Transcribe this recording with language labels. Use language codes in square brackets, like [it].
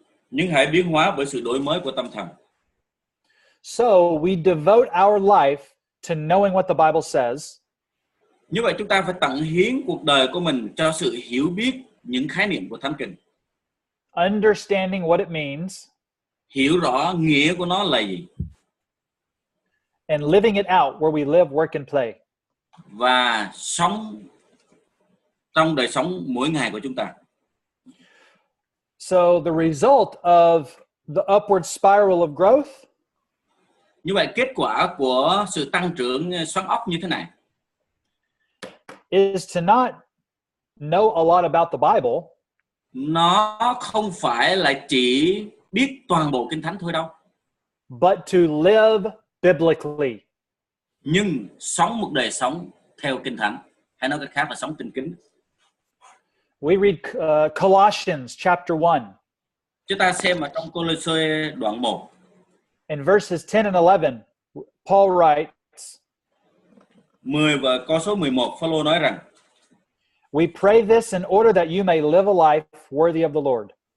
[vi] Nhưng hãy biến hóa bởi sự đổi mới của tâm thần. [en] So we devote our life to knowing what the Bible says. [vi] Như vậy chúng ta phải tận hiến cuộc đời của mình cho sự hiểu biết những khái niệm của Thánh Kinh. [en] Understanding what it means. [vi] Hiểu rõ nghĩa của nó là gì. [en] And living it out where we live, work and play. [vi] Và sống trong đời sống mỗi ngày của chúng ta. [en] So the result of the upward spiral of growth. [vi] Như vậy kết quả của sự tăng trưởng xoắn ốc như thế này. [en] Is to not know a lot about the Bible. [vi] Nó không phải là chỉ biết toàn bộ Kinh Thánh thôi đâu. [en] But to live biblically. [vi] Nhưng sống một đời sống theo Kinh Thánh. Hay nói cách khác là sống tinh kính. [en] We read Colossians chapter 1. [vi] Chúng ta xem ở trong Cô-lô-sê đoạn 1. [en] In verses 10 and 11, Paul writes, [vi] 10 và câu số 11, Phaolô nói rằng: [en] We pray this in order that you may live a life worthy of the Lord.